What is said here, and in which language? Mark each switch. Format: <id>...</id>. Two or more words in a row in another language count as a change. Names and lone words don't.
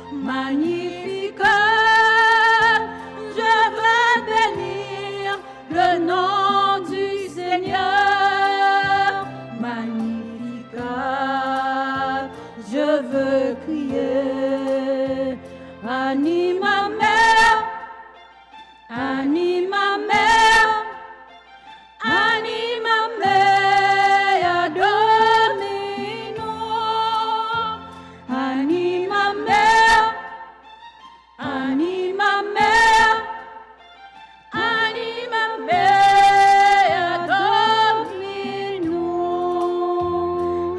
<fr>Magnificat, je veux bénir le nom du Seigneur. Magnificat, je veux crier.</fr> <la>Anima mea, anima mea, anima mea Dominum. Anima mea, anima mea, anima mea Dominum.</la>